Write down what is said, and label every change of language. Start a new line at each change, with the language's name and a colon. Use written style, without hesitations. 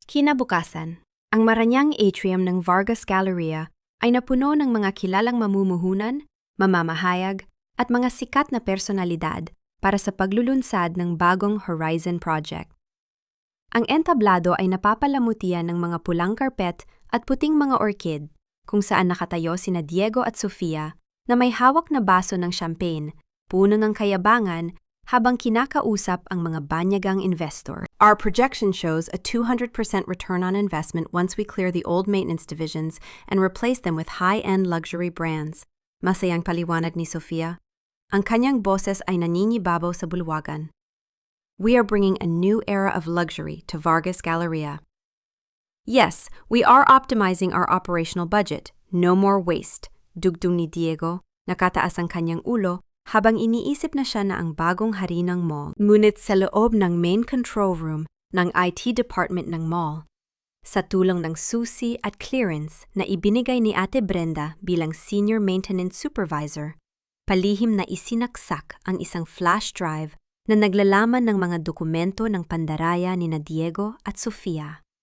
Filipino: Kinabukasan, ang maranyang atrium ng Vargas Galleria ay napuno ng mga kilalang mamumuhunan, mamamahayag, at mga sikat na personalidad para sa paglulunsad ng bagong Horizon Project. Ang entablado ay napapalamutian ng mga pulang karpet at puting mga orchid, kung saan nakatayo sina Diego at Sofia na may hawak na baso ng champagne, puno ng kayabangan, habang kinakausap ang mga banyagang investor.
English: Our projection shows a 200% return on investment once we clear the old maintenance divisions and replace them with high-end luxury brands.
Filipino: Masayang paliwanag ni Sofia. Ang kanyang boses ay naninibabaw sa bulwagan.
English: We are bringing a new era of luxury to Vargas Galleria. Yes, we are optimizing our operational budget. No more waste.
Filipino: Dugtong ni Diego, nakataas ang kanyang ulo habang iniisip na siya na ang bagong hari ng mall. Ngunit sa loob ng main control room ng IT department ng mall, sa tulong ng susi at clearance na ibinigay ni Ate Brenda bilang senior maintenance supervisor, palihim na isinaksak ang isang flash drive na naglalaman ng mga dokumento ng pandaraya ni Diego at Sofia.